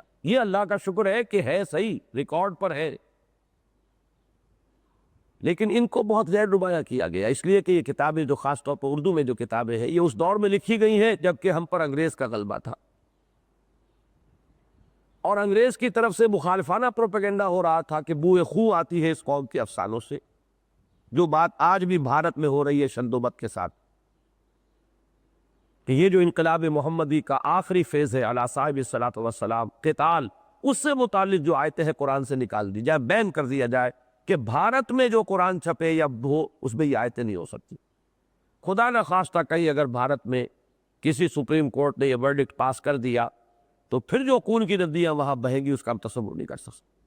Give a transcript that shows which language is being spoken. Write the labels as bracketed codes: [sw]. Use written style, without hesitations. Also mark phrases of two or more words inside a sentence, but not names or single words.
[ur] یہ اللہ کا شکر ہے کہ ہے صحیح، ریکارڈ پر ہے، لیکن ان کو بہت غیر نمایاں کیا گیا، اس لیے کہ یہ کتابیں جو خاص طور پر اردو میں جو کتابیں ہیں، یہ اس دور میں لکھی گئی ہیں جبکہ ہم پر انگریز کا غلبہ تھا، اور انگریز کی طرف سے مخالفانہ پروپیگنڈا ہو رہا تھا کہ بوئے خوں آتی ہے اس قوم کے افسانوں سے، جو بات آج بھی بھارت میں ہو رہی ہے شد و بد کے ساتھ، کہ یہ جو انقلاب محمدی کا آخری فیز ہے [ar] علی صاحب الصلاۃ والسلام، [ur] قتال، اس سے متعلق جو آیتیں ہیں قرآن سے نکال دی جائے، بین کر دیا جائے کہ بھارت میں جو قرآن چھپے یا ہو اس میں یہ آیتیں نہیں ہو سکتی۔ خدا نہ خواستہ کہیں اگر بھارت میں کسی [en] Supreme Court [ur] نے یہ [en] verdict pass [ur] کر دیا تو پھر جو خون کی ندیاں وہاں بہیں گی اس کا ہم تصور نہیں کر سکتے۔